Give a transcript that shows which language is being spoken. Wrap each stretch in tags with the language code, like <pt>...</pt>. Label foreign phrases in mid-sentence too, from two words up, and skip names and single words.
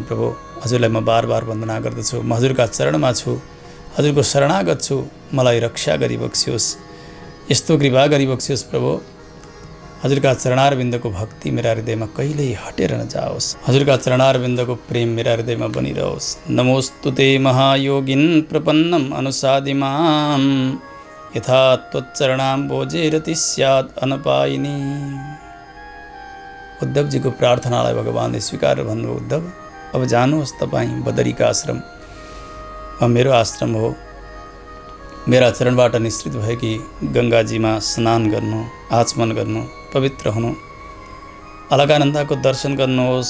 <ne>प्रभु हजुरलाई म बार बार वन्दना गर्दछु। म हजुरका चरणमा छु, हजुरको शरणागत छु। मलाई रक्षा गरिबक्सियोस्, यस्तो कृपा गरिबक्सियोस् प्रभु। हजुरका चरणारविन्दको भक्ति मेरा हृदयमा कहिल्यै हटेर नजाओस्। हजुरका चरणारविन्दको प्रेम मेरा हृदयमा बनिरहोस्।</ne> <sa>नमोस्तुते महायोगिन प्रपन्नम अनुसादिमाम यथा त्वच्चरणाम्बोजेरति स्यात् अनपायिनी।</sa> <ne>उद्धवजीको प्रार्थनालाई भगवानले स्वीकार भन्नु। उद्धव अब जानुहोस् तपाईँ बदरीका आश्रम मेरो आश्रम हो। मेरा चरणबाट निश्चित भएकी गङ्गाजीमा स्नान गर्नु, आचमन गर्नु, पवित्र हुनु, अलकानन्दाको दर्शन गर्नुहोस्।</ne>